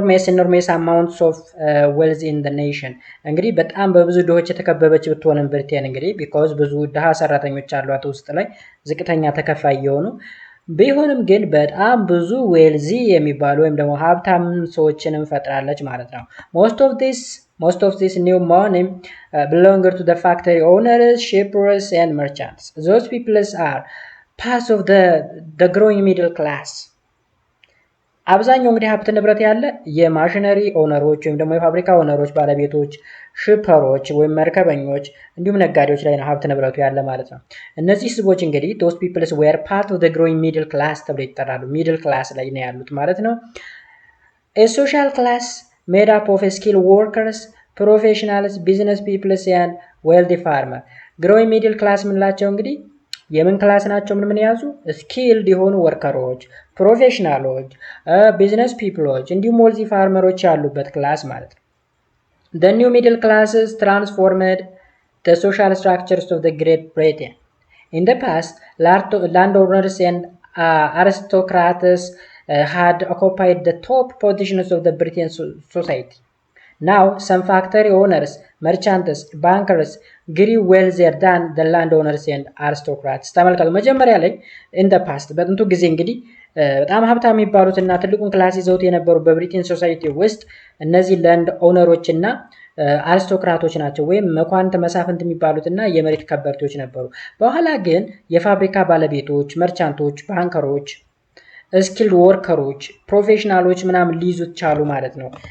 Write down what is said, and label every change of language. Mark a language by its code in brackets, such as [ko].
[en] enormous amounts of wealth in the nation [am] እንግዲህ በጣም በብዙ ድሆች የተከበበች ብትሆንም ብሪቴን እንግዲህ ቢኮዝ ብዙ ድሃ ሰራተኞች አሏት ውስጥ ላይ ዝቅተኛ ተከፋይ የሆኑ ቢሆንም ግን በጣም ብዙ ዌልዚ የሚባሉ ወይም ደግሞ ሀብታም ሰዎችንም ፈጥራለች ማለት ነው። [en] most of this new money belonged to the factory owners, shippers and merchants. Those people are parts of the growing middle class. [am] አብዛኛው እንግዲህ ሀብት ንብረት ያለ የማሽነሪ ኦነሮች ወይም ደግሞ የፋብሪካ ኦነሮች ባለቤቶች፣ ሽፐሮች ወይም መርከበኞች እንዲሁም ነጋዴዎች ላይ ነው ሀብት ንብረቱ ያለ ማለት ነው። እነዚህ ህዝቦች እንግዲህ [en] those peoples were part of the growing middle class [am] ተብሎ ይጠራሉ። ሚድል ክላስ ላይ ነው ያሉት ማለት ነው። [en] a social class made up of skilled workers, professionals, business people and wealthy farmer. growing middle class [am] ምንላቸው እንግዲህ የምን ክላስ ናቸው? ምን ያዙ? ስኪልድ የሆኑ ወርከሮች፣ ፕሮፌሽናሎች፣ ቢዝነስ ፒፕሎች እንዲሁም ዌልዚ ፋርመሮች ያሉበት ክላስ ማለት ነው። [en] the new middle classes transformed the social structures of the Great Britain. in the past, landowners and aristocrats had occupied the top positions of the British society. Now, some factory owners, merchants, bankers grew wealthier than the landowners and aristocrats. [am] ተመልከቱ መጀመሪያ ላይ [en] in the past [am] በጥንቱ ጊዜ እንግዲህ በጣም ሀብታም የሚባሉት እና ትልቁን ክላስ ይዘውት የነበሩ በብሪቴን ሶሳይቲ ውስጥ እነዚህ ላንድ ኦነሮች እና አሪስቶክራቶች ናቸው ወይም መኳንንት መሳፍንት የሚባሉት እና የመሬት ከበርቴዎች ነበሩ። በኋላ ግን የፋብሪካ ባለቤቶች፣ መርቻንቶች፣ ባንከሮች፣ ስኪልድ ወርከሮች፣ ፕሮፌሽናሎች ምናምን ሊይዙት ቻሉ ማለት ነው።